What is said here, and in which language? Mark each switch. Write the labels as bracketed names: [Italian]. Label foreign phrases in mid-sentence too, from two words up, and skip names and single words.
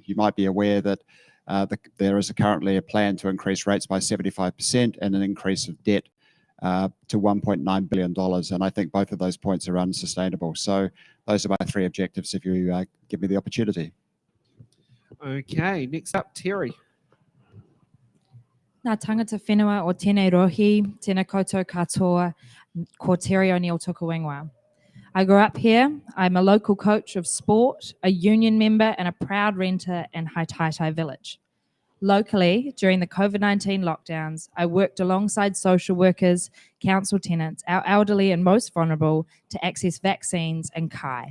[English] You might be aware that there is currently a plan to increase rates by 75% and an increase of debt to $1.9 billion. And I think both of those points are unsustainable. So those are my 3 objectives if you give me the opportunity. Okay, next up, Terry. [Māori] Nā tangata whenua o tēnei rohi, tēnā koutou katoa, ko Terry O'Neill Tukuwingwa. [English] I grew up here. I'm a local coach of sport, a union member, and a proud renter in Haitaitai Village. Locally, during the COVID-19 lockdowns, I worked alongside social workers, council tenants, our elderly and most vulnerable, to access vaccines and kai.